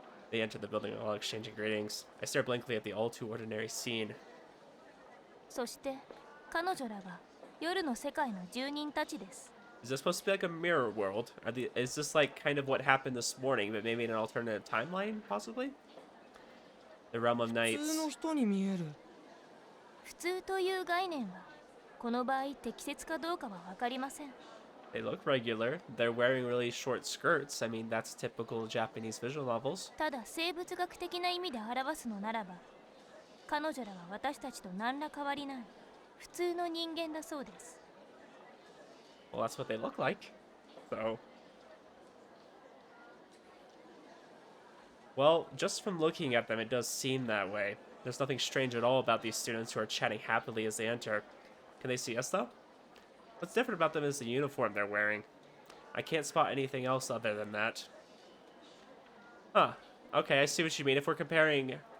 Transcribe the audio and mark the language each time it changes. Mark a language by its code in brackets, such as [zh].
[en] They enter the building while exchanging greetings. I stare blankly at the all-too-ordinary scene. [ja] そして彼女らが夜の世界の住人たちです。 [en] Is this supposed to be like a mirror world? Is this like kind of what happened this morning, but maybe in an alternative timeline, possibly? The realm of nights. [ja] 普通の人に見える。普通という概念はこの場合適切かどうかは分かりません。 [en] They look regular. They're wearing really short skirts. I mean, that's typical Japanese visual novels. [ja] ただ生物学的な意味で表すのならば、彼女らは私たちと何ら変わりない普通の人間だそうです。 [en] Well, that's what they look like. So. Well, just from looking at them, it does seem that way. There's nothing strange at all about these students who are chatting happily as they enter. Can they see us, though? What's different about them is the uniform they're wearing. I can't spot anything else other than that. Huh. Okay, I see what you mean. If we're comparing...